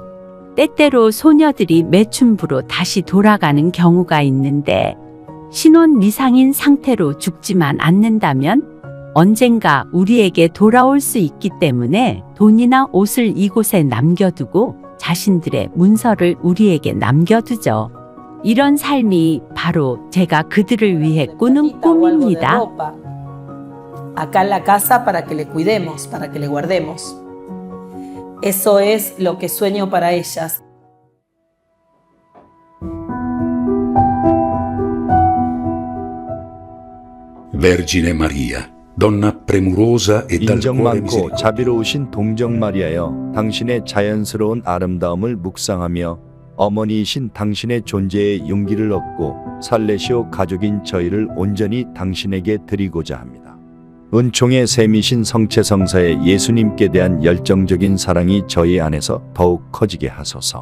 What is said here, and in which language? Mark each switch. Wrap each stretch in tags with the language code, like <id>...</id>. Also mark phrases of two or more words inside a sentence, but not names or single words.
<ko>때때로 소녀들이 매춘부로 다시 돌아가는 경우가 있는데 신혼 미상인 상태로 죽지만 않는다면 언젠가 우리에게 돌아올 수 있기 때문에 돈이나 옷을 이곳에 남겨두고 자신들의 문서를 우리에게 남겨두죠. 이런 삶이 바로 제가 그들을 위해 꾸는 꿈입니다.</ko> <es>Acá en la casa para que le cuidemos, para que le guardemos. Eso es lo que sueño para ellas.</es> <it>Vergine Maria, donna premurosa e dal</it> <ko>인정</ko> <it>cuore</it> <ko>많고</ko> <it>misericordioso.</it> <ko>자비로우신 동정 마리아여, 당신의 자연스러운 아름다움을 묵상하며 어머니이신 당신의 존재에 용기를 얻고 살레시오 가족인 저희를 온전히 당신에게 드리고자 합니다. 은총의 셈이신 성체성사의 예수님께 대한 열정적인 사랑이 저희 안에서 더욱 커지게 하소서.</ko>